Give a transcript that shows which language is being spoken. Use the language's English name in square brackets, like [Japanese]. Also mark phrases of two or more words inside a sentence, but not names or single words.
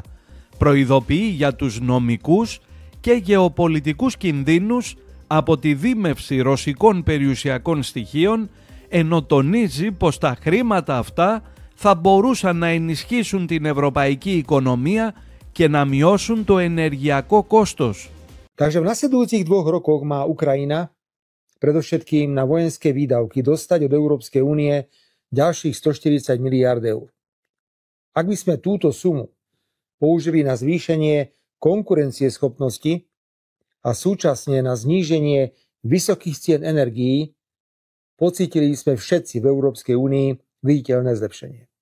[Greek] Προειδοποιεί για τους νομικούς και γεωπολιτικούς κινδύνους από τη δίμευση ρωσικών περιουσιακών στοιχείων, ενώ τονίζει πως τα χρήματα αυτά θα μπορούσαν να ενισχύσουν την ευρωπαϊκή οικονομία και να μειώσουν το ενεργειακό κόστος. [Slovak] Takže v nasledujúcich 2 rokoch má Ukrajina predovšetkým na vojenské výdavky dostať od Európskej únie ďalších 140 miliárd eur. Ak by sme túto sumu použili na zvýšenie konkurencieschopnosti a súčasne na zníženie vysokých cien energií, pocítili sme všetci v Európskej únii viditeľné zlepšenie.